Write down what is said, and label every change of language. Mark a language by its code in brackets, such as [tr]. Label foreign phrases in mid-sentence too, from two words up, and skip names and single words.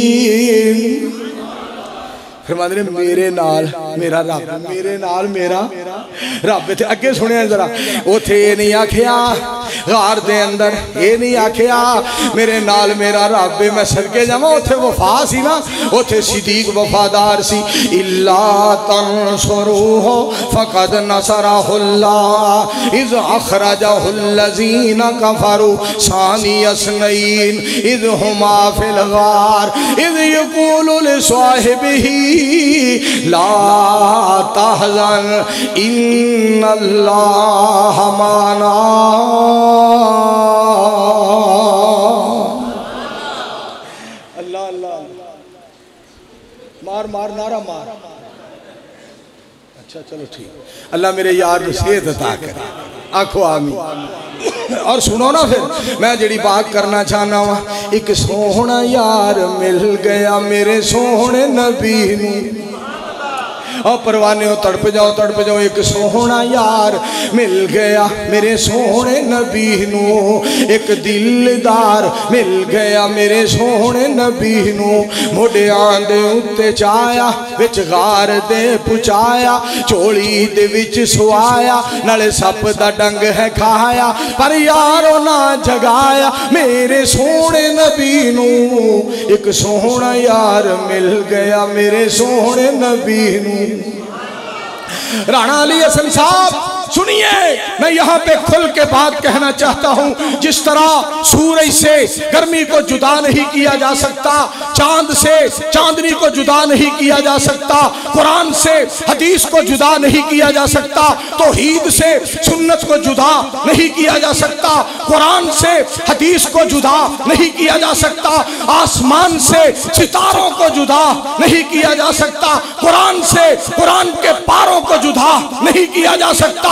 [pa] فرما دینے میرے نال میرا رب، میرے نال میرا رب ایتھے اگے سنیا ذرا، اوتھے ایہ نہیں آکھیا غار دے اندر، ایہ نہیں آکھیا میرے نال میرا رب میں صدقے جاواں، اوتھے وفا سی نا، اوتھے صدیق وفادار سی. [ar] إلا تنصروه فقد نصره الله إذ أخرجه الذين كفروا ثاني اثنين إذ هما في الغار إذ يقول لصاحبه لا تحزن إن الله معنا. [pa] اللہ اللہ مار مار نعرہ مار. [ur] اچھا چلو ٹھیک، اللہ میرے یار کو صحت عطا کرے, [pa] آکھو آمین. اور سنو نا فیر میں جی بات کرنا چاہنا واں, ایک سوہنا یار مل گیا میرے سوہنے نبی نوں، اور پروانے تڑپ جاؤ، ایک سوہنا یار مل گیا میرے سوہنے نبی نوں, ایک دلدار مل گیا میرے سوہنے نبی نوں، موڈھیاں دے اتے چایا وچ غار دے پچایا، جھولی دے وچ سوایا، نالے سپ دا ڈنگ ہے کھایا، پر یارو نہ جگایا میرے سوہنے نبی نوں، ایک سوہنا یار مل گیا میرے سوہنے نبی نوں. [ur] رانا علی حسن صاحب سنیے، میں یہاں پہ کھل کے بات کہنا چاہتا ہوں، جس طرح سورج سے گرمی کو جدا نہیں کیا جا سکتا، چاند سے چاندنی کو جدا نہیں کیا جا سکتا، قرآن سے حدیث کو جدا نہیں کیا جا سکتا، توحید سے سنت کو جدا نہیں کیا جا سکتا، قرآن سے حدیث کو جدا نہیں کیا جا سکتا، آسمان سے ستاروں کو جدا نہیں کیا جا سکتا، قرآن سے قرآن کے پاروں کو جدا نہیں کیا جا سکتا.